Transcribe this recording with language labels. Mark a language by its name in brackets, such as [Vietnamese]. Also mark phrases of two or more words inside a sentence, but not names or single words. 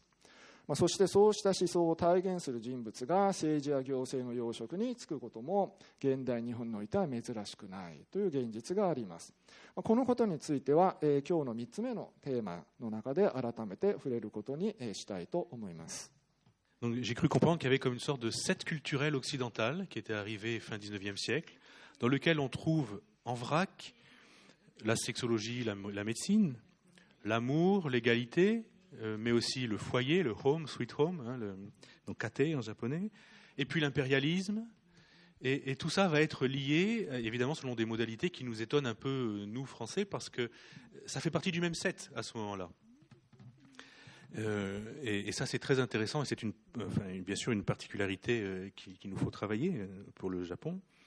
[Japanese] そしてそうした思想を体現する人物が政治や行政の要職に就くことも現代日本においては珍しくないという現実があります。このことについては今日の3つ目のテーマの中で改めて触れることにしたいと思います。 [French] Donc, j'ai cru comprendre qu'il y avait comme une sorte de secte culturelle occidentale qui était arrivée fin 19e siècle, dans lequel on trouve en vrac la sexologie, la médecine, l'amour, l'égalité, mais aussi le foyer, le [English] home, sweet home, [French] donc kate en japonais, et puis l'impérialisme. Et tout ça va être lié, évidemment, selon des modalités qui nous étonnent un peu, nous, Français, parce que ça fait partie du même set à ce moment-là. Et ça, c'est très intéressant et c'est bien sûr une particularité qu'il nous faut travailler pour le Japon.